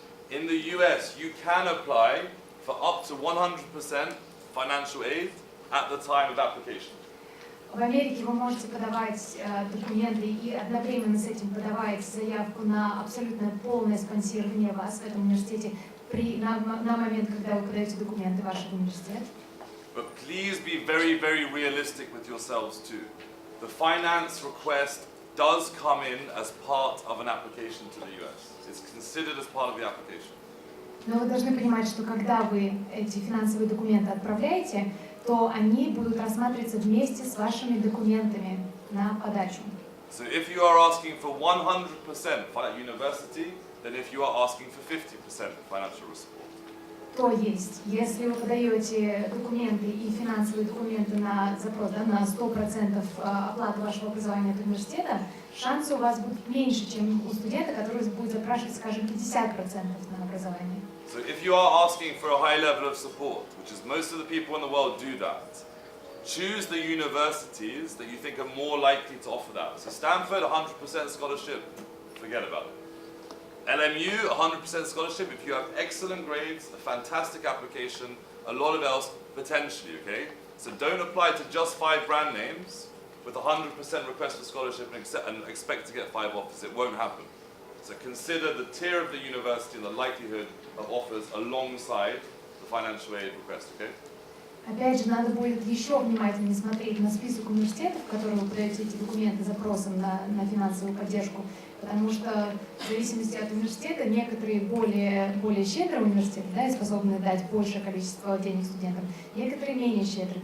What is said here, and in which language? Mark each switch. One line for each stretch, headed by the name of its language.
English: In the US, you can apply for up to 100% financial aid at the time of application.
Russian: В Америке вы можете подавать документы и одновременно с этим подавать заявку на абсолютно полное спонсирование вас в этом университете на момент, когда вы подаете документы в ваш университет.
English: But please be very, very realistic with yourselves too. The finance request does come in as part of an application to the US. It's considered as part of the application.
Russian: Но вы должны понимать, что когда вы эти финансовые документы отправляете, то они будут рассматриваться вместе с вашими документами на подачу.
English: So if you are asking for 100% at university, then if you are asking for 50% financial support.
Russian: То есть, если вы подаете документы и финансовые документы на запрос, да, на 100% оплаты вашего образования от университета, шансы у вас будут меньше, чем у студента, который будет запрашивать, скажем, 50% на образование.
English: So if you are asking for a high level of support, which is most of the people in the world do that, choose the universities that you think are more likely to offer that. So Stanford, 100% scholarship, forget about it. LMU, 100% scholarship. If you have excellent grades, a fantastic application, a lot of else, potentially, okay? So don't apply to just 5 brand names with 100% request for scholarship and expect to get 5 offers. It won't happen. So consider the tier of the university and the likelihood of offers alongside the financial aid request, okay?
Russian: Опять же, надо будет еще внимательнее смотреть на список университетов, в которые вы подаете эти документы запросом на финансовую поддержку, потому что в зависимости от университета некоторые более щедрые университеты, да, и способны дать большее количество денег студентам, некоторые менее щедрые.